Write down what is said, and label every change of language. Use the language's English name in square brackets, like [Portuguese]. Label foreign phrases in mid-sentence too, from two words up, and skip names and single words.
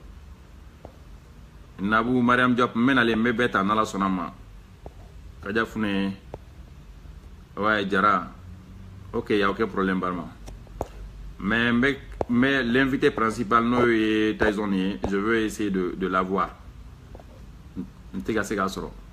[Bambara] Nabu Mariam Diop n bɛ nalen n bɛ bɛɛ ta n'Ala sɔnna ma Kaja Fune ouais Jara ok [French] y a aucun problème [Bambara] barma [French] mais l'invité principal [Bambara] n'o ye Tyson ye [French] je veux essayer de l'avoir [Bambara] n tɛ ka se k'a sɔrɔ